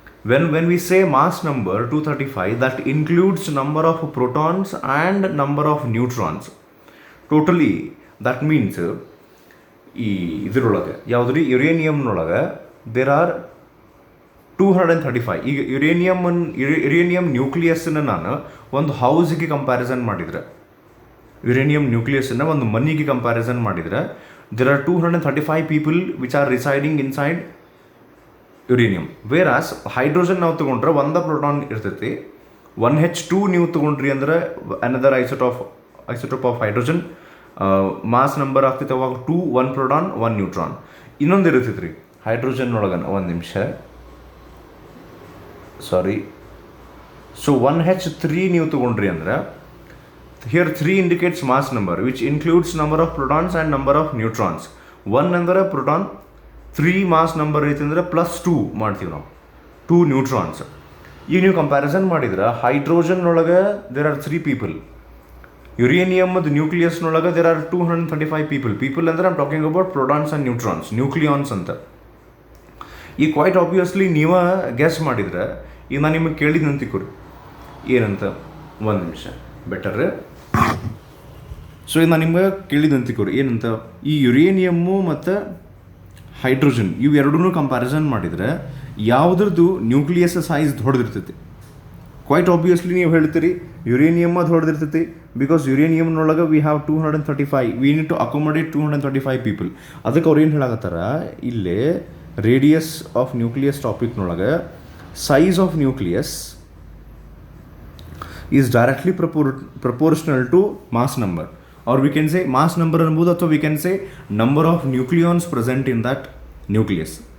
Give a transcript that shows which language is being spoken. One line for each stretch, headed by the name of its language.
English: When we say mass number 235, that includes number of protons and number of neutrons. Totally that means
Kannada: ಈ ಇದರೊಳಗೆ ಯಾವುದ್ರಿ ಯುರೇನಿಯಮ್ನೊಳಗೆ
English: there are 235.
Kannada: ಈಗ uranium ನ್ಯೂಕ್ಲಿಯಸ್ನ ನಾನು ಒಂದು ಹೌಸ್ಗೆ comparison ಮಾಡಿದರೆ, ಯುರೇನಿಯಮ್ ನ್ಯೂಕ್ಲಿಯಸ್ನ ಒಂದು ಮನಿಗೆ ಕಂಪ್ಯಾರಿಸನ್ ಮಾಡಿದರೆ,
English: There are 235 people which are residing inside uranium.
Kannada: Wear as hydrogen ನಾವು ತೊಗೊಂಡ್ರೆ ಒಂದೇ ಪ್ರೋಟಾನ್ ಇರ್ತೈತಿ. 1H2 ನೀವು ತೊಗೊಂಡ್ರಿ ಅಂದರೆ
English: Another isotope of hydrogen.
Kannada: Mass number ಆಗ್ತೈತೆ ಅವಾಗ 2, 1 ಪ್ರೋಟಾನ್ 1 ನ್ಯೂಟ್ರಾನ್. ಇನ್ನೊಂದು ಇರ್ತೈತೆ ರೀ ಹೈಡ್ರೋಜನ್ ಒಳಗನ, ಒಂದು ನಿಮಿಷ ಸಾರಿ.
English: So 1H3 ನೀವು ತೊಗೊಂಡ್ರಿ ಅಂದ್ರೆ, here 3 indicates mass number which includes number of protons and number of neutrons.
Kannada: 1 ಅಂದರೆ ಪ್ರೋಟಾನ್, 3 ಮಾಸ್ ನಂಬರ್ ಐತಿ ಅಂದರೆ +2 ಮಾಡ್ತೀವಿ ನಾವು, 2 ನ್ಯೂಟ್ರಾನ್ಸ್. ಈಗ ನೀವು ಕಂಪ್ಯಾರಿಸನ್ ಮಾಡಿದ್ರೆ ಹೈಡ್ರೋಜನ್ನೊಳಗೆ
English: there are 3 people,
Kannada: ಯುರೇನಿಯಮ್ದು ನ್ಯೂಕ್ಲಿಯಸ್ನೊಳಗೆ
English: there are 235 people
Kannada: ಅಂದರೆ
English: I'm talking about protons and neutrons,
Kannada: nucleons ಅಂತ. ಈಗ ಕ್ವೈಟ್ ಆಬ್ವಿಯಸ್ಲಿ ನೀವೇ ಗೆಸ್ ಮಾಡಿದ್ರೆ, ಈಗ ನಾನು ನಿಮಗೆ ಕೇಳಿದ್ದು ಅಂತಿಕೋರಿ ಏನಂತ, ಒಂದು ನಿಮಿಷ ಬೆಟರ್. ಸೊ ಇದು ನಾನು ನಿಮ್ಗೆ ಕೇಳಿದಂತಿಕೋರಿ ಏನಂತ, ಈ ಯುರೇನಿಯಮ್ಮು ಮತ್ತು ಹೈಡ್ರೋಜನ್ ಇವು ಎರಡೂ ಕಂಪ್ಯಾರಿಸನ್ ಮಾಡಿದರೆ ಯಾವುದ್ರದ್ದು ನ್ಯೂಕ್ಲಿಯಸ್ ಸೈಜ್ ದೊಡ್ಡದಿರ್ತೈತಿ. ಕ್ವೈಟ್ ಆಬ್ವಿಯಸ್ಲಿ ನೀವು ಹೇಳ್ತೀರಿ ಯುರೇನಿಯಮ್ ಅದು ಹೊಡೆದಿರ್ತೈತಿ, because ಯುರೇನಿಯಮ್ನೊಳಗೆ
English: We have 235, we need to accommodate 235 people.
Kannada: ಅದಕ್ಕೆ ಅವ್ರು ಏನು ಹೇಳಕತ್ತಾರ, ಇಲ್ಲೇ
English: radius of nucleus ಟಾಪಿಕ್ನೊಳಗೆ size of nucleus is directly proportional to mass number, or we can say mass number
Kannada: anbodu, ಅಥವಾ
English: we can say number of nucleons present in that nucleus.